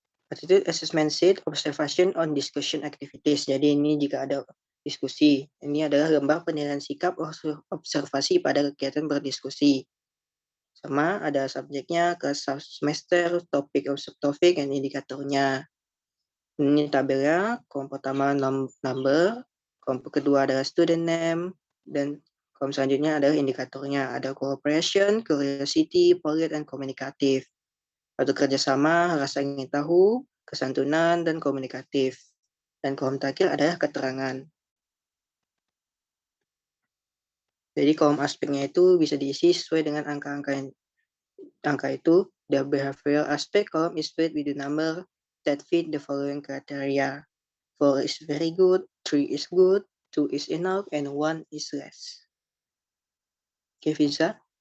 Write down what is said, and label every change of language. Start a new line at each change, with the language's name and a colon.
English: Attitude assessment sheet observation on discussion activities.
Indonesian: Jadi ini jika ada diskusi. Ini adalah lembar penilaian sikap observasi pada kegiatan berdiskusi. Sama ada subjeknya, ke semester, topik, subtopik, dan indikatornya. Ini tabelnya, kolom pertama number, kolom kedua adalah
English: student name,
Indonesian: dan kolom selanjutnya adalah indikatornya. Ada
English: cooperation, curiosity, polite,
Indonesian: dan communicative. Atau kerjasama, rasa ingin tahu, kesantunan, dan komunikatif. Dan kolom terakhir adalah keterangan. Jadi kolom aspeknya itu bisa diisi sesuai dengan angka itu.
English: The behavioral aspect column is filled with the number that fit the following criteria. 4 is very good, 3 is good, 2 is enough, and 1 is less.
Indonesian: Oke, Vinsa.